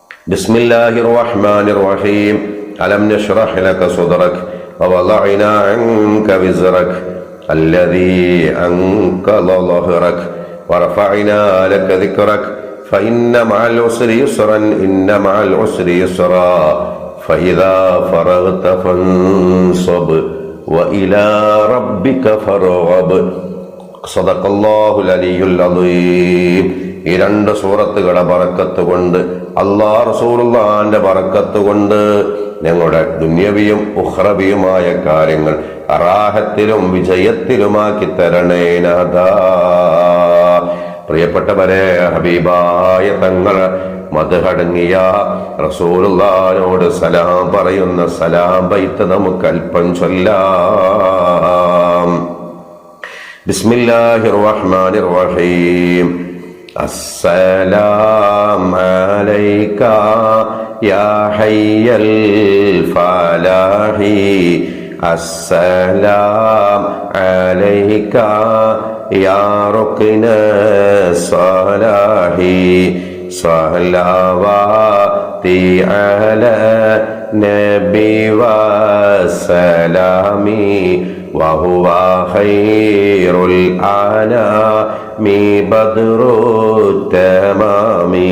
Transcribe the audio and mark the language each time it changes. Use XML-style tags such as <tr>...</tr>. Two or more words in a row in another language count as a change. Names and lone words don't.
<ar>بسم الله الرحمن الرحيم ألم نشرح لك صدرك ووضعنا عنك وزرك الذي أنقض ظهرك ورفعنا لك ذكرك فإن مع العسر يسرا إن مع العسر يسرا فإذا فرغت فانصب وإلى ربك فارغب صدق الله العلي العظيم.</ar> <ml>ഈ രണ്ട് സൂറത്തുകളുടെ ബറക്കത്ത് കൊണ്ട്, അല്ലാഹു റസൂലുള്ളാഹിന്റെ ബറക്കത്ത് കൊണ്ട് ഞങ്ങളുടെ ദുന്യവിയും ഉഖ്റവിയുമായ കാര്യങ്ങൾ റാഹത്തിലും വിജയത്തിലുമാക്കി തരണേ നാഥാ. പ്രിയപ്പെട്ടവരെ, ഹബീബായ തങ്ങൾ മദ്ഹടങ്ങിയ റസൂലുള്ളാഹിനോട് സലാം പറയുന്ന സലാം ബൈത്ത് നമുക്ക് അല്പം ചൊല്ലാം.</ml> <ar>بسم الله الرحمن الرحيم. السلام عليك يا حي الفلاح السلام عليك يا ركن الصلاح صلواتي على نبي وسلامي وهو خير الأنام بدر التمام</ar>